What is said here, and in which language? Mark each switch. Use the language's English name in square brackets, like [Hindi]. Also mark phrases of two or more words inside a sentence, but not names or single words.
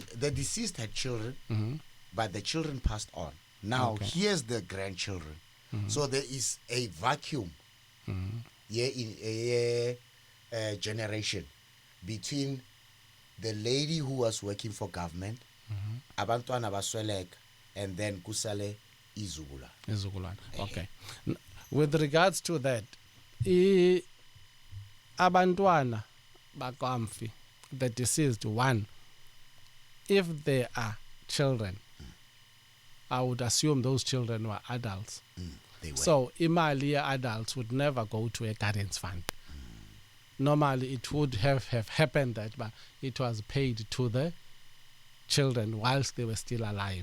[English] The deceased had children, but the children passed on. Now, here's the grandchildren. So there is a vacuum in a generation between the lady who was working for government, [Zulu] abantwana basweleka, [English] and then [Zulu] kusale izugulane. [English] Okay. With regards to that, [Zulu] abantwana bakamfi, [English] the deceased one, if they are children, I would assume those children were adults. They were. So imali adults would never go to a guardians fund. Normally it would have happened that, but it was paid to the children whilst they were still alive.